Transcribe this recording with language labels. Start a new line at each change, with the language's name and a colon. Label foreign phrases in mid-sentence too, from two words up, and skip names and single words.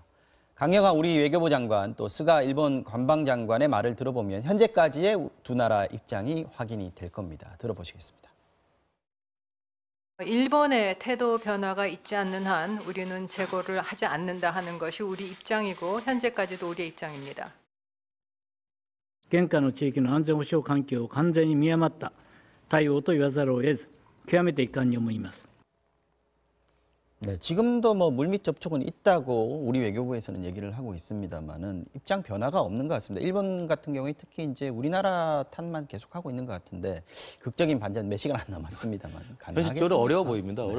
Korean: 강경화 우리 외교부 장관 또 스가 일본 관방장관의 말을 들어보면 현재까지의 두 나라 입장이 확인이 될 겁니다. 들어보시겠습니다. 일본의 태도 변화가 있지 않는 한 우리는 재고를 하지 않는다 하는 것이 우리 입장이고 현재까지도 우리의 입장입니다.
Japanese: 現下の地域の安全保障環境を完全に見誤った対応と言わざるを得ず、極めて遺憾に思います。
Korean: 네, 지금도 뭐 물밑 접촉은 있다고 우리 외교부에서는 얘기를 하고 있습니다만은 입장 변화가 없는 것 같습니다. 일본 같은 경우에 특히 이제 우리나라 탓만 계속하고 있는 것 같은데 극적인 반전 몇 시간 안 남았습니다만 현실적으로 어려워 보입니다. 네.